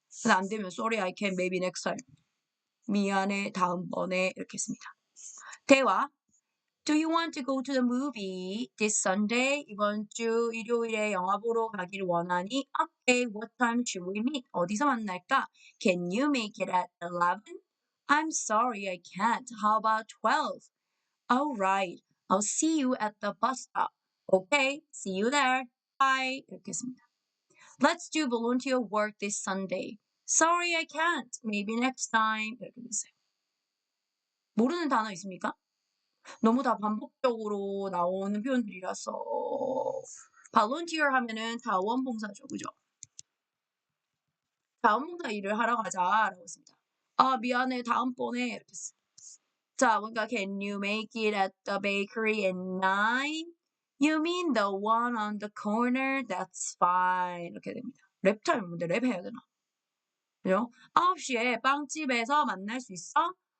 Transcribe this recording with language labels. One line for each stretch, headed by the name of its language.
Korean: 근데 안 되면
English: sorry, I can maybe next time.
Korean: 미안해, 다음번에 이렇게 했습니다. 대화.
English: Do you want to go to the movie this Sunday?
Korean: 이번 주 일요일에 영화 보러 가기를 원하니?
English: Okay, what time should we meet?
Korean: 어디서 만날까?
English: Can you make it at 11? I'm sorry, I can't. How about 12? All right, I'll see you at the bus stop. Okay, see you there. Bye.
Korean: 이렇게 했습니다.
English: Let's do volunteer work this Sunday. Sorry, I can't. Maybe next time.
Korean: 이렇게 됐어요. 모르는 단어 있습니까? 너무 다 반복적으로 나오는 표현들이라서 volunteer 하면은 자원봉사죠. 그죠? 자원봉사 일을 하러 가자라고 했습니다. 미안해. 다음번에 이렇게 했어요. 자, 그러니까
English: can you make it at the bakery at 9? You mean the one on the corner? That's fine.
Korean: 이렇게 됩니다. 랩 타임 근데 랩 해야 되나? 그죠? 9시에 빵집에서 만날 수 있어?